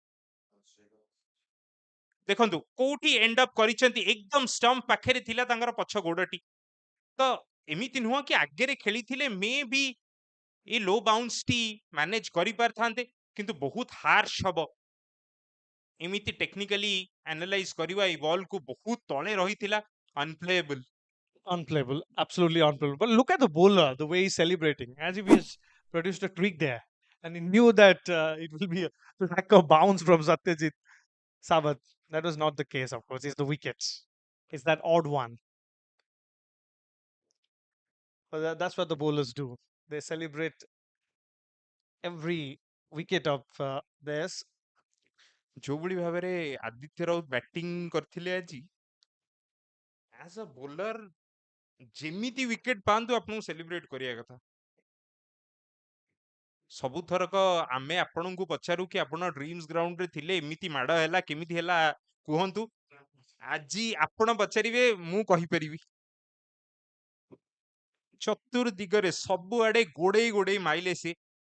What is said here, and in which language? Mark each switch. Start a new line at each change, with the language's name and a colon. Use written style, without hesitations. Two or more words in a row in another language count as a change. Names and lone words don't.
Odia: ଦେଖନ୍ତୁ କୋଉଠି
English: end up
Odia: କରିଛନ୍ତି ଏକଦମ ଷ୍ଟମ୍ପ ପାଖରେ ଥିଲା ତାଙ୍କର ପଛ ଗୋଡଟି ତ ଏମିତି ନୁହଁ କି ଆଗରେ ଖେଳିଥିଲେ
English: may be a low bounce
Odia: ଟି ମ୍ୟାନେଜ କରିପାରିଥାନ୍ତେ କିନ୍ତୁ ବହୁତ ହାର୍ଶ ହବ ଏମିତି
English: technically analyse
Odia: କରିବା ଏଇ ବଲ୍ କୁ ବହୁତ ତଳେ ରହିଥିଲା ଅନପ୍ଲେଏବଲ
English: Unplayable, absolutely unplayable. But look at the bowler, the way he's celebrating, as if he's produced a tweak there. And he knew that it will be a lack of bounce from Satyajit Sabat. That was not the case, of course. It's the wickets. It's that odd one. But that's what the bowlers do. They celebrate every wicket of theirs.
Odia: ଯୋଉଭଳି ଭାବରେ ଆଦିତ୍ୟ ରାଉତ ବ୍ୟାଟିଂ କରିଥିଲେ ଆଜି
English: as a bowler
Odia: ଯେମିତି ୱିକେଟ ପାଆନ୍ତୁ ଆପଣଙ୍କୁ ସେଲିବ୍ରେଟ କରିବା କଥା ସବୁଥରକ ଆମେ ଆପଣଙ୍କୁ ପଚାରୁ କି ଆପଣ ଡ୍ରିମ୍ସ ଗ୍ରାଉଣ୍ଡରେ ଥିଲେ ଏମିତି ମାଡ ହେଲା କେମିତି ହେଲା କୁହନ୍ତୁ ଆଜି ଆପଣ ପଚାରିବେ ମୁଁ କହିପାରିବି ଚତୁର୍ଦିଗରେ ସବୁଆଡେ ଗୋଡେଇ ଗୋଡେଇ ମାଇଲେ ସେ